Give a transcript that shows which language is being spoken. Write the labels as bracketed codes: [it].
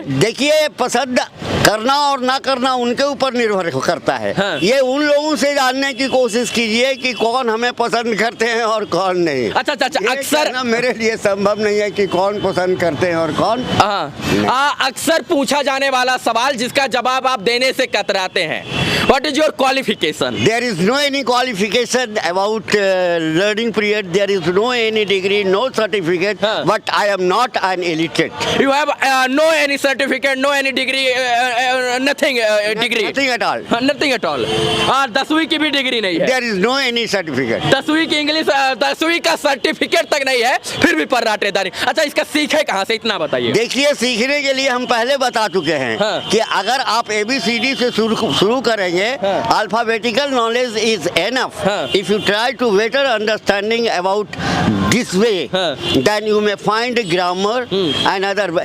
[hi] देखिए, पसंद करना और ना करना उनके ऊपर निर्भर करता है। ये उन लोगों से जानने की कोशिश कीजिए कि कौन हमें पसंद करते हैं और कौन नहीं। अच्छा, अक्सर मेरे लिए संभव नहीं है कि कौन पसंद करते हैं और कौन। अक्सर पूछा जाने वाला सवाल जिसका जवाब आप देने से कतराते हैं, [en] What is your qualification? There is no any qualification about learning period. There is no any degree, no certificate. But I am not an illiterate. You have no any certificate, no any degree, nothing degree. Nothing at all. Nothing at all. [hi] 10वीं की भी degree नहीं है. [en] There is no any certificate. [hi] 10वीं की English 10वीं का certificate तक नहीं है, फिर भी पर्राटेदारी. अच्छा, इसका सीखे कहाँ से, इतना बताइए. देखिए, सीखने के लिए हम पहले बता चुके हैं कि अगर आप ABCD से शुरू करेंगे, [en] Alphabetical knowledge is enough. If you try to better understanding about this way, then you may find grammar and other.